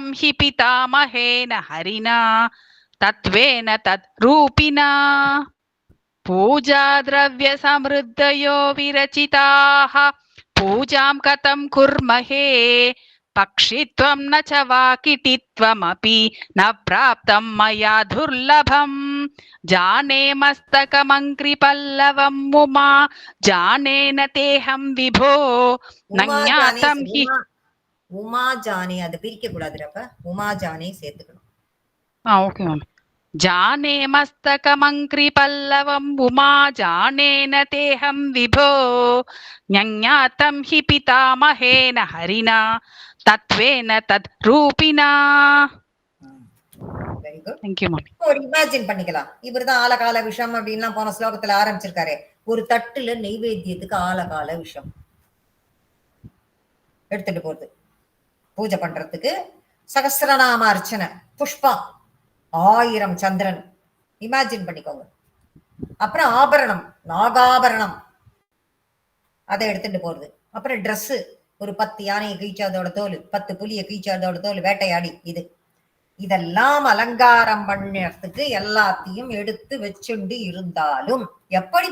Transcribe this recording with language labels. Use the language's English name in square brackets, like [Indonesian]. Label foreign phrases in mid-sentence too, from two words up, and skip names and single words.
[Sanskrit] हि पितामहेन हरिणा तत्त्वेन तद्रूपिणा पूजा द्रव्य समृद्धयो विरचिताः पूजां कथं कुर्महे पक्षित्वं न च वाकिटित्वमपि न प्राप्तं मया दुर्लभम् जाने मस्तकमङ्घ्रिपल्लवम् उमा जानेन तेऽहं विभो न ज्ञातं हि उमा जाने [Tamil] அதை பிரிக்க கூடாதுப்ப [Sanskrit] उमा जाने [Tamil] சேர்த்துக்கணும் [English] okay ma'am [Sanskrit] जाने मस्तकमङ्घ्रिपल्लवम् उमा जानेन तेऽहं विभो ज्ञातं हि पितामहेन हरिणा तत्त्वेन तद्रूपिणा [English] very good Thank you, mummy. [Tamil] ஒரு இமேஜின் பண்ணிக்கலாம் இவர்தான் ஆலகால விஷம் அப்படின்லாம் போன ஸ்லோகத்துல ஆரம்பிச்சிருக்காரு ஒரு தட்டுல நெய்வேத்தியத்துக்கு ஆலகால விஷம் எடுத்துட்டு போறது பூஜை பண்றதுக்கு சகஸ்ரநாம அர்ச்சனை புஷ்பம் 1000 சந்திரன் இமேஜின் பண்ணிக்கோங்க அப்புறம் ஆபரணம் நாகாபரணம் அதை எடுத்துட்டு போறது அப்புறம் ட்ரெஸ் ஒரு 10 யானையை கீழ்ச்சாதோட தோல் 10 புலியை கீழ்ச்சாதோட தோல் வேட்டையாடி இதெல்லாம் அலங்காரம் பண்ணறதுக்கு எல்லாத்தையும் எடுத்து வச்சுண்டு இருந்தாலும் எப்படி